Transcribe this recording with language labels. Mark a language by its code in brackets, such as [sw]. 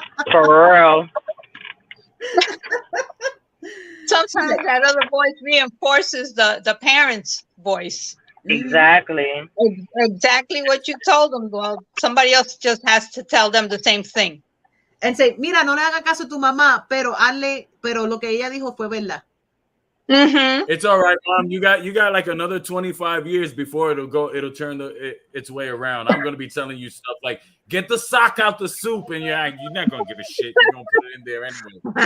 [en] For real. Sometimes that other voice reinforces the parents' voice. Exactly. Exactly what you told them. Well, somebody else just has to tell them the same thing. And say, [es] mira, no le haga caso a tu mamá, pero lo que ella dijo fue verdad. [en] It's all right, Mom. You got like another 25 years before it'll turn its way around. I'm gonna be telling you stuff like, get the sock out the soup, and you're not gonna give a shit. You're gonna put it in there anyway.